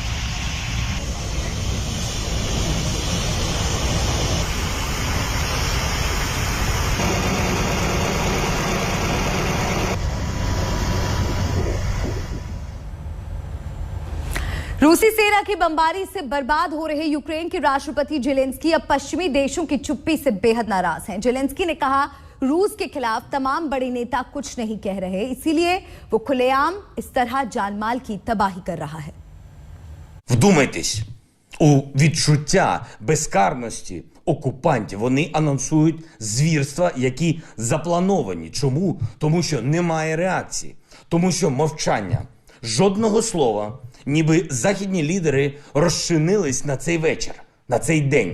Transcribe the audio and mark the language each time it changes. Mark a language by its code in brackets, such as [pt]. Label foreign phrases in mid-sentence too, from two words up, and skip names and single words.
[hi] रूसी सेना की बमबारी से बर्बाद हो रहे यूक्रेन के राष्ट्रपति जेलेंस्की अब पश्चिमी देशों की चुप्पी से बेहद नाराज हैं। जेलेंस्की ने कहा रूस के खिलाफ तमाम बड़े नेता कुछ नहीं कह रहे, इसीलिए वो खुलेआम इस तरह जानमाल की तबाही कर रहा है। [uk] Вдумайтесь у відчуття безкарності окупантів. Вони анонсують звірства, які заплановані. Чому? Тому що немає реакції. Тому що мовчання. Жодного слова. Ніби західні лідери розчинились на цей вечір, на цей день.